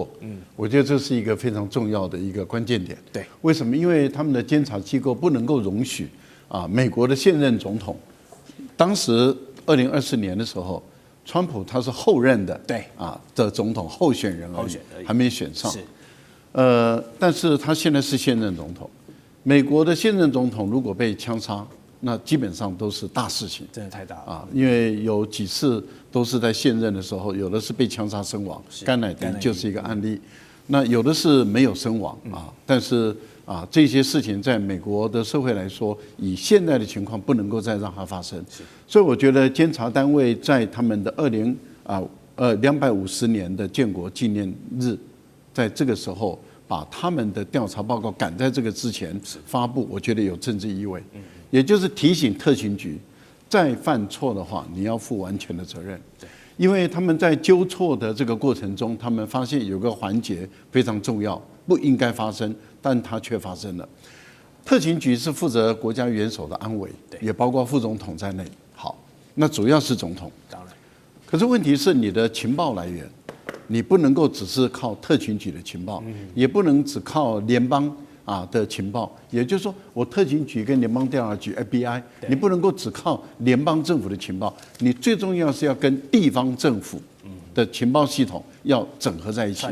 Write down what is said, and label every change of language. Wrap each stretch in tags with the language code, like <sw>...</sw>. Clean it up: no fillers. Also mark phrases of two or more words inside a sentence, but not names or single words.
<zh>我覺得這是一個非常重要的一個關鍵點。對，為什麼？因為他們的監察機構不能夠容許美國的現任總統，當時2024年的時候， 川普他是後任的，對的總統候選人而已，還沒選上。是，但是他現在是现任總統。美國的现任总統如果被槍殺，那基本上都是大事情，真的太大了啊！因為有幾次都是在現任的時候，有的是被槍殺身亡，甘乃迪就是一個案例。那有的是沒有身亡啊，但是這些事情在美國的社會來說，以現在的情況不能夠再讓它發生。所以我覺得監察單位在他們的250年的建國紀念日，在這個時候把他們的調查報告趕在這個之前發布，我覺得有政治意味，也就是提醒特勤局，再犯錯的話，你要負完全的責任。因為他們在糾錯的這個過程中，他們發現有個環節非常重要，不應該發生，但它卻發生了。特勤局是負責國家元首的安危，也包括副總統在內。好，那主要是總統。當然，可是問題是你的情報來源，你不能夠只是靠特勤局的情報，也不能只靠聯邦的情報，也就是說，我特勤局跟聯邦調查局 FBI， 你不能夠只靠聯邦政府的情報，你最重要是要跟地方政府的情報系統要整合在一起，</zh>